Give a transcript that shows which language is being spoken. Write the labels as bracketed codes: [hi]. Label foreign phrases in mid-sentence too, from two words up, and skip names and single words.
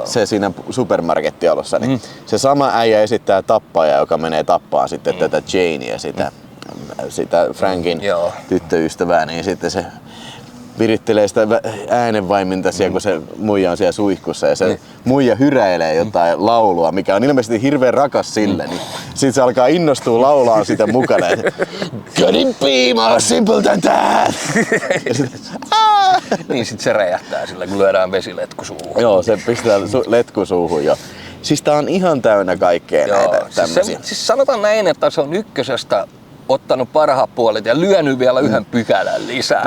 [fi] Se siinä supermarkettialussa. Niin se sama äijä esittää tappaja, joka menee tappaa sitten tätä Janea, sitä Frankin tyttöystävää, niin sitten se virittelee sitä äänenvaiminta siellä, kun se muija on siellä suihkussa ja se muija hyräilee jotain laulua, mikä on ilmeisesti hirveän rakas sille, niin sit se alkaa innostua laulaa sitä mukana. [en] Couldn't be more simple than that! [fi] Niin sit se räjähtää sillä, kun lyödään vesiletku suuhun. Joo, se pistää letku suuhun jo. Siis tää on ihan täynnä kaikkea näitä tämmösiä. Siis sanotaan näin, että se on ykkösestä ottanut parhaat puolet ja lyönyt vielä yhden pykälän lisää.